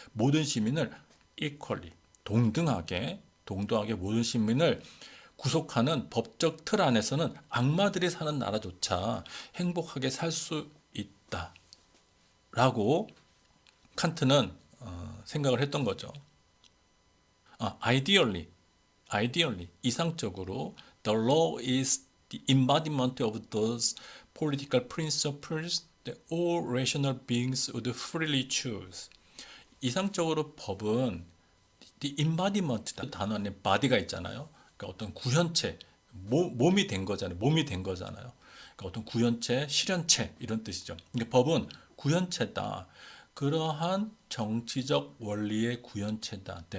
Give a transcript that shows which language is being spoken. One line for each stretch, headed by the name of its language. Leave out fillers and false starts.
Korean: 모든 시민을 equally, 동등하게 모든 시민을 구속하는 법적 틀 안에서는 악마들이 사는 나라조차 행복하게 살 수 있다라고 칸트는 생각을 했던 거죠.
English: ideally,
Korean: 이상적으로
English: the law is the embodiment of those political principles that all rational beings would freely choose.
Korean: 이상적으로 법은 the embodiment 단어 안에 body가 있잖아요. 그러니까 어떤 구현체, 몸이 된 거잖아요. 그러니까 어떤 구현체, 실현체 이런 뜻이죠. 그러니까 법은 구현체다. 그러한 정치적 원리의 구현체다.